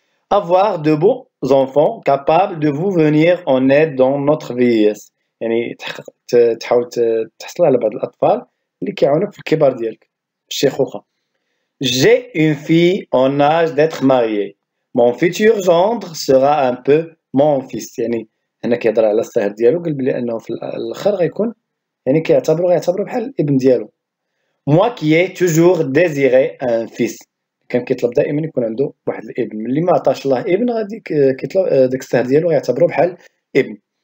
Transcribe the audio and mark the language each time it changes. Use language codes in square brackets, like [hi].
[fr] Avoir de beaux enfants capables de vous venir en aide dans notre vieillesse. [ar] يعني تحاول تحصل على بعض الأطفال اللي كيعاونوك في الكبار ديالك الشيخوخة. [fr] J'ai une fille en âge d'être mariée. Mon futur gendre sera un peu mon fils. [ar] يعني هنا كيهضر على الصهر ديالو قال بلي أنه في الآخر غيكون يعني غيعتبرو بحال الابن ديالو. [fr] Moi qui ai toujours désiré un fils. [ar] كان كيطلب دائما يكون عنده واحد الابن. ملي ما عطاش الله ابن غادي كيطلب داك الصهر ديالو غيعتبروه بحال ابن.